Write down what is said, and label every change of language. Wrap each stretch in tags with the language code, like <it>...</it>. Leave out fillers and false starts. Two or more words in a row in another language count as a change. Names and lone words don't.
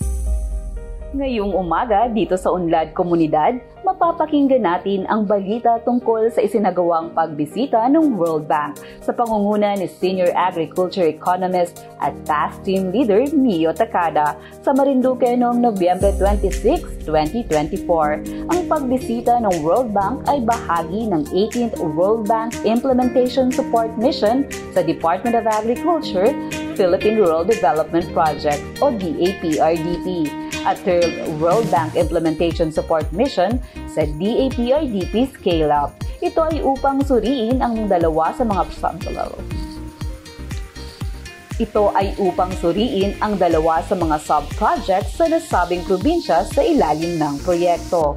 <tl>Ngayong umaga dito sa Unlad Komunidad, mapapakinggan natin ang balita tungkol sa isinagawang pagbisita ng World Bank sa pangunguna ni</tl> <en>Senior Agriculture Economist</en> <tl>at</tl> <en>past team leader</en> <tl>Mio Takada sa Marinduque noong Nobyembre 26, 2024. Ang pagbisita ng World Bank ay bahagi ng 18th World Bank Implementation Support Mission sa Department of Agriculture, Philippine Rural Development Project o DAPRDP. At third World Bank Implementation Support Mission sa DAPRDP Scale Up. Ito ay upang suriin ang dalawa sa mga sub-projects sa nasabing probinsya sa ilalim ng proyekto.</tl>